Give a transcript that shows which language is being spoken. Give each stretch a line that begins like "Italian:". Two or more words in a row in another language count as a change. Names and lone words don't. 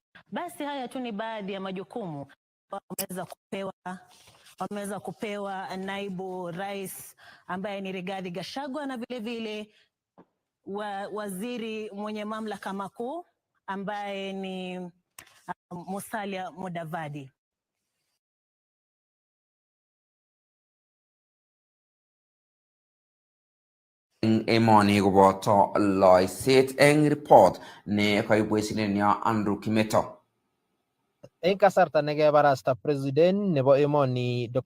Swahili: Basi haya tu ni baadhi ya majukumu wameweza kupewa naibu rais ambaye ni Rigathi Gachagua, na vile vile waziri mwenye mamlaka makuu ambaye ni Musalia Mudavadi.
Kalenjin: Emoni goboto loiset eng report ne kaibwesinia Andrew Kimeto. Eng kasarta nekebarasta president nebo emoni Dr.